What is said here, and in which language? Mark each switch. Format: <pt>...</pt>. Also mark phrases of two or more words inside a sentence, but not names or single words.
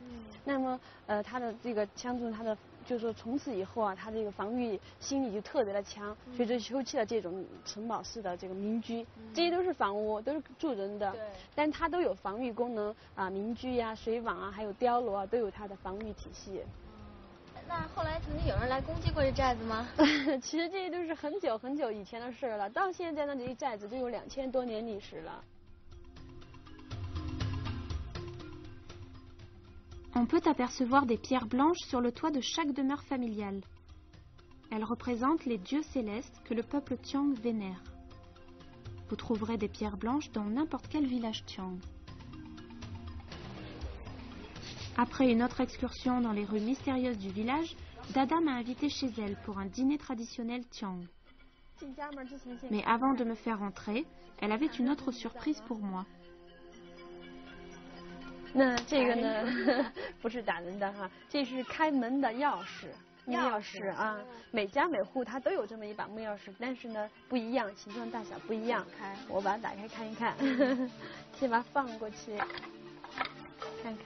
<zh>那么它的这个羌族，它的就是说从此以后啊，它这个防御心理就特别的强，所以就修砌了这种城堡式的这个民居，这些都是房屋，都是住人的，但它都有防御功能啊，民居呀、水网啊，还有碉楼啊，都有它的防御体系。那后来曾经有人来攻击过这寨子吗？其实这些都是很久很久以前的事了，到现在呢，这些寨子都有2000多年历史了。</zh> <fr>On peut apercevoir des pierres blanches sur le toit de chaque demeure familiale. Elles représentent les dieux célestes que le peuple Tiang vénère. Vous trouverez des pierres blanches dans n'importe quel village Tiang. Après une autre excursion dans les rues mystérieuses du village, Dada m'a invité chez elle pour un dîner traditionnel Tiang. Mais avant de me faire entrer, elle avait une autre surprise pour moi.</fr> <zh>那这个呢，不是打人的哈，这是开门的钥匙，木钥匙啊。每家每户它都有这么一把木钥匙，但是呢不一样，形状大小不一样。我把它打开看一看，先把它放过去，看看。</zh>